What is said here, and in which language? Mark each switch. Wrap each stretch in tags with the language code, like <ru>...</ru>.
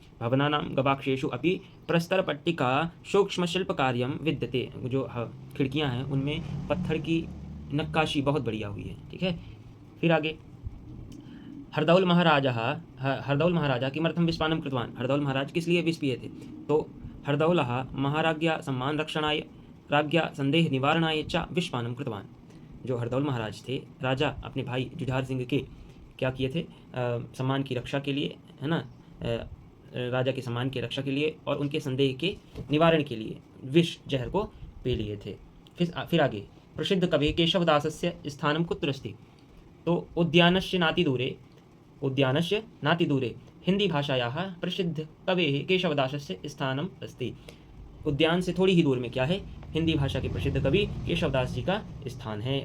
<sa>भवनानां गवाक्षेषु अपि प्रस्तरपट्टिका सूक्ष्मशिल्पकार्यं विद्यते।</sa> <hi>जो खिड़कियां हैं उनमें पत्थर की नक्काशी बहुत बढ़िया हुई है। ठीक है, फिर आगे</hi> <sa>हरदौल महाराजा किमर्थं विषपानं कृतवान्?</sa> <hi>हरदौल महाराज किस लिए विष पिए थे? तो</hi> <sa>हरदौलः महाराज्ञा सम्मान रक्षणाय राज्ञा संदेह निवारणाय च विषपानं कृतवान्।</sa> <hi>जो हरदौल महाराज थे, राजा अपने भाई जुझार सिंह के क्या किए थे? सम्मान की रक्षा के लिए, है ना, राजा के सम्मान की रक्षा के लिए और उनके संदेह के निवारण के लिए विष जहर को पी लिए थे। फिर आगे</hi> <sa>प्रसिद्ध कवि केशवदासस्य स्थानं कुत्र अस्ति? तो उद्यानस्य नातिदूरे हिंदी भाषायाः प्रसिद्ध कवेः केशवदासस्य स्थानम अस्ति।</sa> <hi>उद्यान से थोड़ी ही दूर में क्या है? हिंदी भाषा के प्रसिद्ध कवि केशवदास जी का स्थान है।</hi>